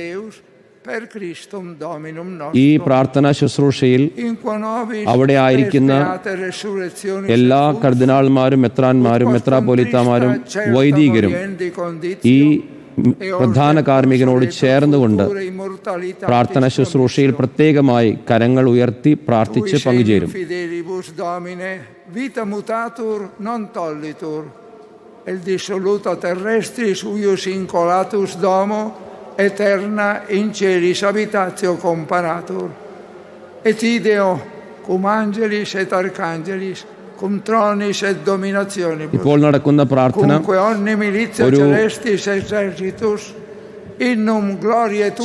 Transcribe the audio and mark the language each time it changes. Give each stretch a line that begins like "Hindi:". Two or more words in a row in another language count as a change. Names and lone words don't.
Malayalam: ഈ പ്രാർത്ഥനാ ശുശ്രൂഷയിൽ അവിടെ ആയിരിക്കുന്ന എല്ലാ കർദിനാൾമാരും, മെത്രാന്മാരും, മെത്രാപ്പൊലീത്താമാരും, വൈദികരും ഈ പ്രധാന കാർമ്മികനോട് ചേർന്നുകൊണ്ട് പ്രാർത്ഥന ശുശ്രൂഷയിൽ പ്രത്യേകമായി കരങ്ങൾ ഉയർത്തി പ്രാർത്ഥിച്ച് പങ്കുചേരും.
Latin: Eterna in celis habitatio comparatur, et ideo cum angelis et archangelis, cum tronis et dominationibus,
Malayalam: ഇപ്പോൾ നടക്കുന്ന പ്രാർത്ഥന
Latin: cumque omni militia celestis exercitus, innum gloriae tuae